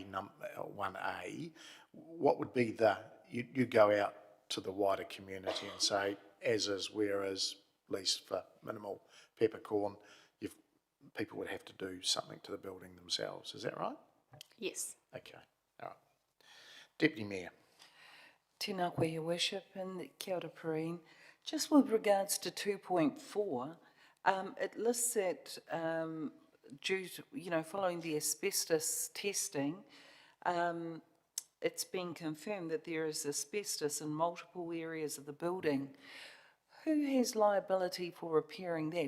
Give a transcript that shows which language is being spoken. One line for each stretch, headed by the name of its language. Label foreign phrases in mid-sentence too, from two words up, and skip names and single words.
English: 1A, what would be you go out to the wider community and say, as is, where is, lease for minimal peppercorn, people would have to do something to the building themselves. Is that right? Yes. Okay. All right. Deputy Mayor.
Māori: Tēnā koe,
English: Your Worship, and
Māori: kia ora,
English: Perrine. Just with regards to 2.4, it lists that due to, following the asbestos testing, it's been confirmed that there is asbestos in multiple areas of the building. Who has liability for repairing that?